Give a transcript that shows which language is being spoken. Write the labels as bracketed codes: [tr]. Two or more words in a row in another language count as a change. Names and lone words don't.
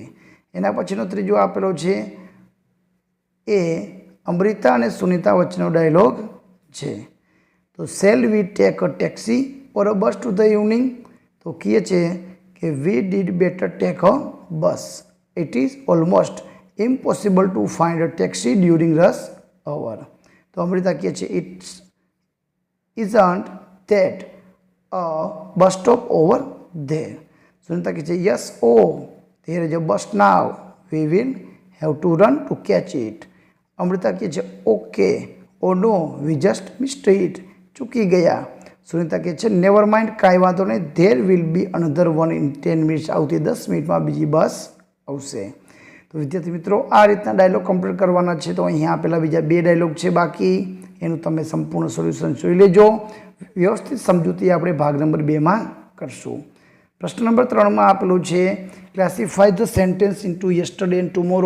[gu] એના પછીનો ત્રીજો આપેલો છે એ અમૃતા અને સુનિતા વચ્ચેનો ડાયલોગ છે. [en] તો shall we take a taxi or a bus to the evening? [gu] તો કહે છે કે [en] we did better take a bus, it is almost impossible to find a taxi during rush hour. [gu] તો અમૃતા કહે છે [en] isn't that a bus stop over there? [gu] સુનિતા કહે છે [en] yes, oh there is a bus now, we will have to run to catch it. [gu] અમૃતા કહે છે [en] okay, oh no we just missed it, [gu] ચૂકી ગયા. સુનિતા કહે છે [en] never mind, [gu] કાંઈ વાંધો નહીં, [en] there will be another one in 10 minutes, [gu] આવતી 10 મિનિટમાં બીજી બસ આવશે. તો વિદ્યાર્થી મિત્રો આ રીતના [en] dialogue complete [gu] કરવાના છે. તો અહીંયા આપેલા બીજા 2 ડાયલોગ છે બાકી, એનું તમે સંપૂર્ણ સોલ્યુશન જોઈ લેજો. વ્યવસ્થિત સમજૂતી આપણે ભાગ નંબર 2માં કરશું. પ્રશ્ન નંબર 3માં આપેલું છે [en] classify the sentence into yesterday and tomorrow.